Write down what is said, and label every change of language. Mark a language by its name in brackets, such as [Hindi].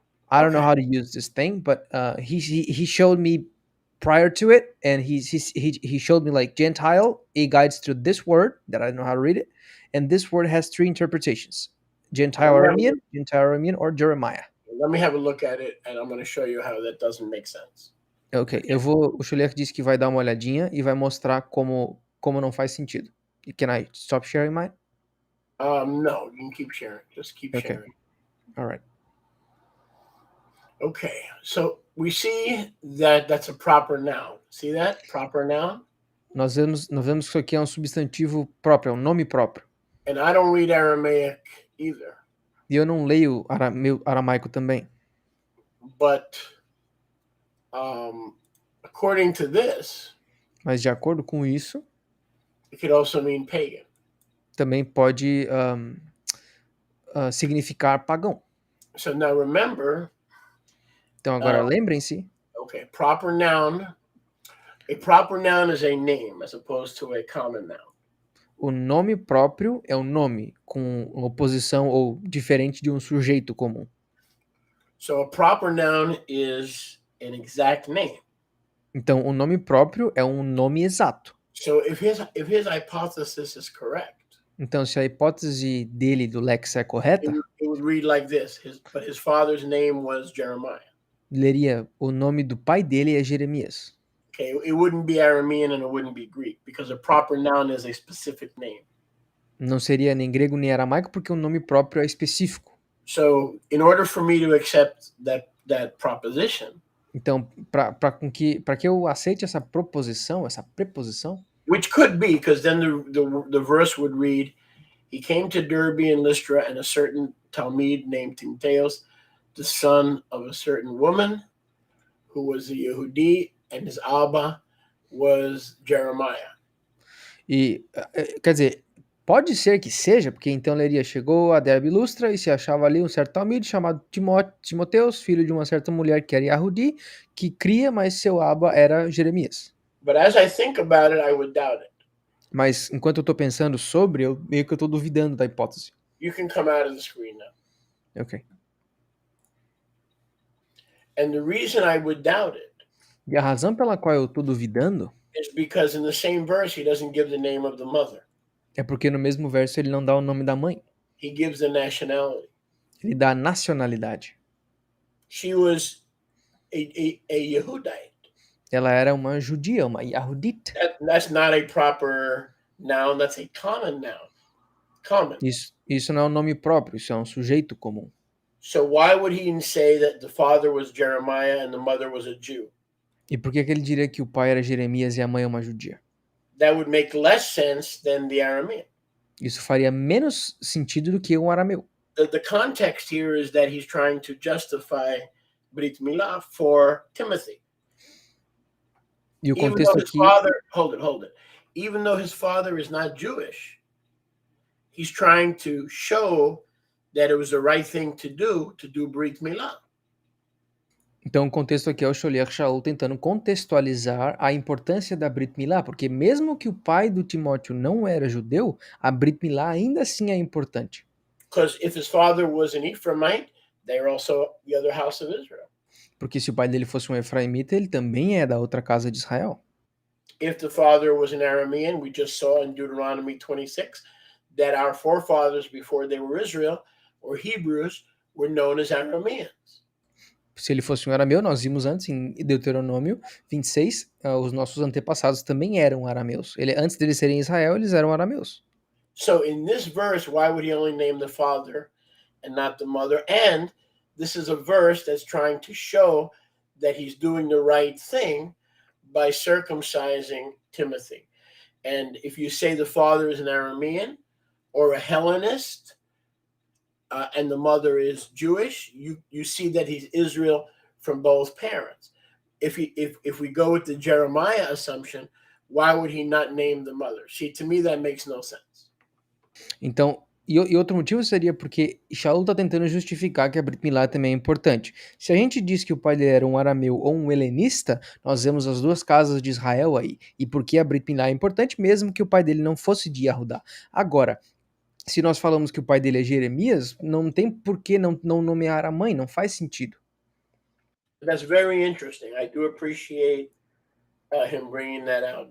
[English] I don't know how to use this thing, but he showed me prior to it, and he showed me like Gentile. It guides through this word that I don't know how to read it, and this word has three interpretations: Gentile Aramean, or Jeremiah. Let me have a look at it, and I'm going to show you how that doesn't make sense. [Portuguese] Ok, o Shuliach disse que vai dar uma olhadinha e vai mostrar como não faz sentido. [English] Can I stop sharing mine? No, you can keep sharing. Just keep sharing. All right. Okay, so we see that that's a proper noun. See that? Proper noun? [Portuguese] Nós vemos que isso aqui é um substantivo próprio, é um nome próprio. [English] And I don't read Aramaic either. [Portuguese] E eu não leio aramaico também. [English] But according to this, [Portuguese] mas de acordo com isso, [English] it could also mean pagan. [Portuguese] Também pode significar pagão. [English] So now remember. [Portuguese] Então agora lembrem-se. [English] Okay, proper noun. A proper noun is a name as opposed to a common noun. [Portuguese] O nome próprio é um nome com oposição ou diferente de um sujeito comum. [English] So a proper noun is an exact name. [Portuguese] Então o nome próprio é um nome exato. [English] So if his hypothesis is correct. [Portuguese] Então se a hipótese dele do Lex é correta, [English] it would read like this. But his father's name was Jeremiah. [Portuguese] Leria, o nome do pai dele é Jeremias. [English] Okay, it wouldn't be Aramean and it wouldn't be Greek because a proper noun is a specific name. [Portuguese] Não seria nem grego nem aramaico porque o nome próprio é específico. [English] So, in order for me to accept that proposition, [Portuguese] então, para que eu aceite essa proposição, essa preposição, [English] which could be because then the verse would read, he came to Derbe and Lystra, and a certain Talmud named Timotheus, the son of a certain woman who was a Yehudi, and his Abba was Jeremiah. [Portuguese] E, quer dizer, pode ser que seja, porque então Leria chegou a Derbe e Lustra e se achava ali um certo Talmud chamado Timoteus, filho de uma certa mulher que era Yahudi, que cria, mas seu Abba era Jeremias. [English] But as I think about it, I would doubt it. [Portuguese] Mas enquanto eu tô pensando sobre, eu meio que eu tô duvidando da hipótese. [English] You can come out of the screen now. Ok. And the reason I would doubt it. [Portuguese] E a razão pela qual eu tô duvidando [English] is because in the same verse he doesn't give the name of the mother. [Portuguese] É porque no mesmo verso ele não dá o nome da mãe. [English] He gives the nationality. [Portuguese] Ele dá a nacionalidade. [English] She was a Yehudite. [Portuguese] Ela era uma judia, uma Yahudit. [English] That's not a proper noun, that's a common noun. Common. [Portuguese] Isso não é um nome próprio, isso é um sujeito comum. [English] So why would he say that the father was Jeremiah and the mother was a Jew? [Portuguese] E por que ele diria que o pai era Jeremias e a mãe é uma judia? [English] That would make less sense than the Aramean. [Portuguese] Isso faria menos sentido do que um arameu. [English] The context here is that he's trying to justify Brit Milah for Timothy. [Portuguese] E o contexto aqui... [English] Hold it. Even though his father is not Jewish, he's trying to show that it was the right thing to do Brit Milah. [Portuguese] Então, o contexto aqui é o Sholiach Shaul tentando contextualizar a importância da Brit Milá, porque mesmo que o pai do Timóteo não era judeu, a Brit Milá ainda assim é importante. [English] Because if his father was an Ephraimite, they were also the other house of Israel. [Portuguese] Porque se o pai dele fosse um Efraimita, ele também é da outra casa de Israel. [English] If the father was an Aramean, we just saw in Deuteronomy 26 that our forefathers before they were Israel or Hebrews were known as Arameans. [Portuguese] Se ele fosse um arameu, nós vimos antes em Deuteronômio 26, os nossos antepassados também eram arameus. Antes deles serem Israel, eles eram arameus. [English] So in this verse, why would he only name the father and not the mother? And this is a verse that's trying to show that he's doing the right thing by circumcising Timothy. And if you say the father is an Aramean or a Hellenist, and the mother is Jewish, you see that he's Israel from both parents. If we go with the Jeremiah assumption, why would he not name the mother? See, to me, that makes no sense. [Portuguese] Então, e outro motivo seria porque Shaul está tentando justificar que a Brit Milá também é importante. Se a gente diz que o pai dele era um arameu ou um helenista, nós vemos as duas casas de Israel aí. E por que a Brit Milá é importante, mesmo que o pai dele não fosse de Yahudá. Agora, se nós falamos que o pai dele é Jeremias, não tem por que não nomear a mãe, não faz sentido. [English] That's very interesting. I do appreciate him bringing that out.